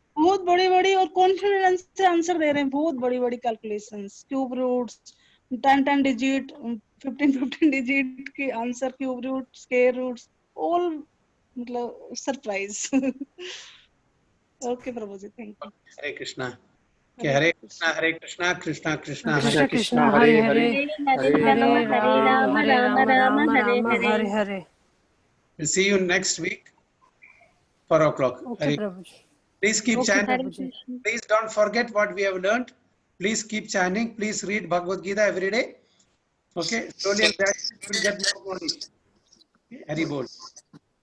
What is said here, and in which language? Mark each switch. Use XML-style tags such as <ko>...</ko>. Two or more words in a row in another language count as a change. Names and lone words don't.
<hi>बहुत बड़ी बड़ी और कॉन्फिडेंस से आंसर दे रहे हैं, बहुत बड़ी बड़ी कैलकुलेशंस,</hi> <en>cube roots,</en> <hi>10 डिजिट, 15 डिजिट के आंसर,</hi> <en>cube root, square roots, all</en> <hi>मतलब सरप्राइज। ओके प्रभु जी,</hi> <en>Thank you.</en> <hi>हरे कृष्णा। कि हरे कृष्णा कृष्णा कृष्णा कृष्ण कृष्ण हरे हरे हरे, हरे हरे हरे राम राम राम राम हरे राम हरे। हरे हरे।</hi> <en>We'll see you next week, 4 o'clock. ओके Hare.</en> <hi>प्रभु जी,</hi> <en>Please keep ओके chanting.</en> <hi>प्रभु जी।</hi> <en>Please don't forget what we have learned. Please keep chanting. Please read Bhagavad Gita every day. Okay, slowly and gradually you will get more knowledge. Okay?</en> <hi>हरि बोल.</hi>